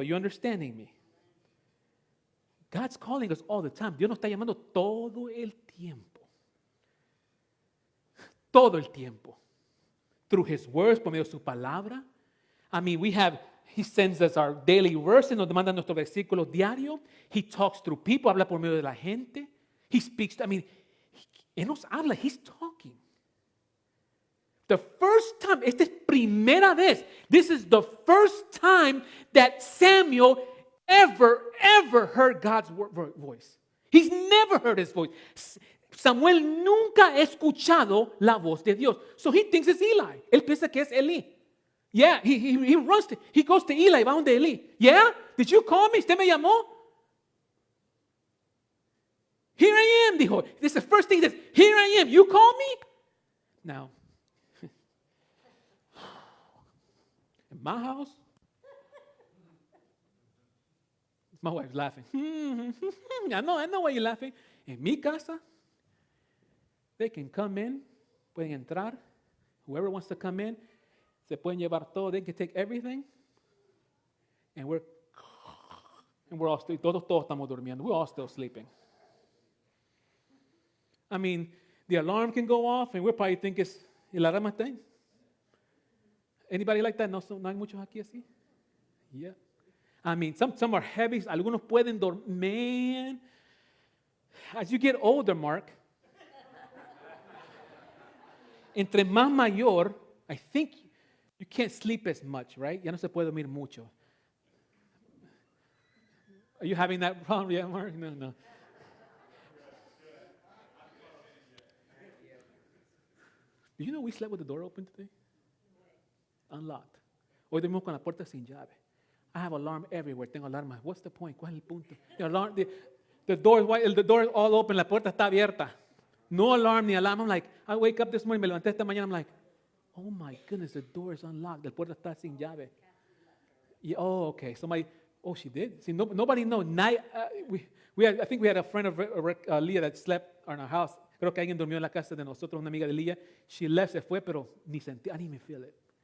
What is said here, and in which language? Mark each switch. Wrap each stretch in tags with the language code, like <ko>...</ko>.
<en>Are you understanding me? God's calling us all the time.</en> <es>Dios nos está llamando todo el tiempo. Todo el tiempo.</es> <en>Through His words,</en> <es>por medio de su palabra.</es> <en>I mean, He sends us our daily verse,</en> <es>nos manda nuestro versículo diario.</es> <en>He talks through people,</en> <es>habla por medio de la gente.</es> <en>He speaks,</en> <es>Él nos habla,</es> <en>He's talking. The first time,</en> <es>esta es primera vez,</es> <en>this is the first time that Samuel ever heard God's voice. He's never heard His voice.</en> <es>Samuel nunca ha escuchado la voz de Dios.</es> <en>So he thinks it's Eli.</en> <es>Él piensa que es Eli.</es> <en>Yeah, he runs he goes to Eli,</en> <es>va donde Eli.</es> <en>Yeah, did you call me?</en> <es>¿Usted me llamó?</es> <en>Here I am,</en> <es>dijo.</es> <en>This is the first thing he says. Here I am. You call me? Now, in my house, my wife's laughing. I know why you're laughing.</en> <es>En mi casa,</es> <en>they can come in,</en> <es>pueden entrar.</es> <en>Whoever wants to come in,</en> <es>se pueden llevar todo.</es> <en>They can take everything. And we're all still,</en> <es>todos estamos durmiendo.</es> <en>We're all still sleeping. I mean, the alarm can go off and we'll probably think it's</en> <es>el alarma está ahí.</es> <en>Anybody like that?</en> <es>No hay muchos aquí así?</es> <en>Yeah. I mean, some are heavy.</en> <es>Algunos pueden dormir.</es> <en>Man, as you get older, Mark,</en> <es>entre más mayor,</es> <en>I think you can't sleep as much, right?</en> <es>Ya no se puede dormir mucho.</es> <en>Are you having that problem? Yeah, Mark? No. Do you know we slept with the door open today? Unlocked.</en> <es>Hoy dormimos con la puerta sin llave.</es> <en>I have alarm everywhere.</en> <es>Tengo alarma.</es> <en>What's the point?</en> <es>¿Cuál es el punto?</es> <en>The door is all open.</en> <es>La puerta está abierta.</es> <en>No alarm ni alarm. I'm like, I wake up this morning,</en> <es>me levanté esta mañana.</es> <en>I'm like, oh my goodness, the door is unlocked.</en> <es>La puerta está sin llave.</es> <en>Yeah, oh, okay. She did. See, nobody knows. I think we had a friend of Leah that slept in our house.</en> <es>Creo que alguien durmió en la casa de nosotros, una amiga de Leah.</es> <en>She left,</en> <es>se fue, pero ni sentí,</es> <en>I didn't even feel it.</en>